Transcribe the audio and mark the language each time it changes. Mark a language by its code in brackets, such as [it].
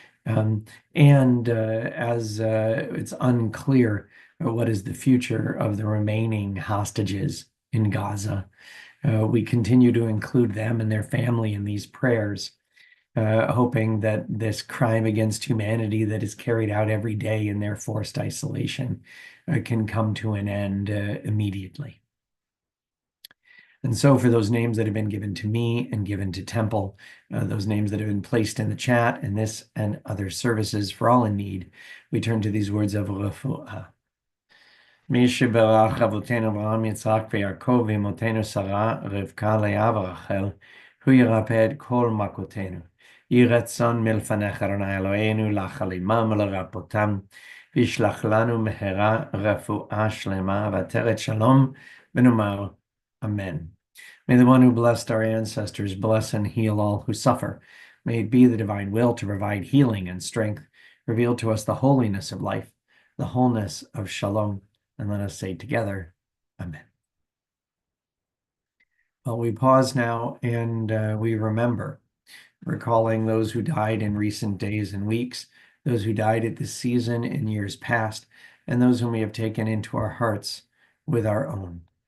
[en] And as it's unclear what is the future of the remaining hostages in Gaza, we continue to include them and their family in these prayers, hoping that this crime against humanity that is carried out every day in their forced isolation can come to an end immediately. And so for those names that have been given to me and given to Temple, those names that have been placed in the chat and this and other services for all in need, we turn to these words of refuah. [he] מי שברך אבותינו אברהם, יצחק ויעקב ואמותינו שרה, רבקה, לאה ורחל, הוא ירפא את כל מכותינו. יהי רצון מלפניך אדוני אלוהינו לחלימם ולרפאותם, וישלח לנו מהרה רפואה שלמה ועטרת שלום, ונאמר Amen. [en] May the one who blessed our ancestors bless and heal all who suffer. May it be the divine will to provide healing and strength, reveal to us the holiness of life, the wholeness of shalom, and let us say together, Amen. Well, we pause now and we remember, recalling those who died in recent days and weeks, those who died at this season in years past, and those whom we have taken into our hearts with our own.